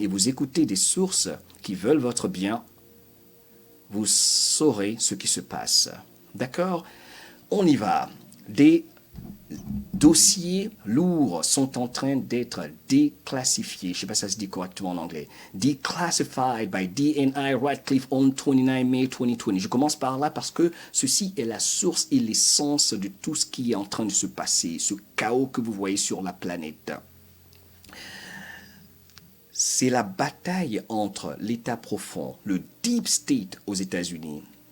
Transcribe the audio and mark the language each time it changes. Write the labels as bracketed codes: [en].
[fr] Et vous écoutez des sources qui veulent votre bien, vous saurez ce qui se passe. D'accord? On y va. Des dossiers lourds sont en train d'être déclassifiés. Je ne sais pas si ça se dit correctement en anglais. [en] Declassified by DNI Radcliffe on 29 May 2020. [fr] Je commence par là parce que ceci est la source et l'essence de tout ce qui est en train de se passer, ce chaos que vous voyez sur la planète. C'est la bataille entre l'État profond, le Deep State aux États-Unis.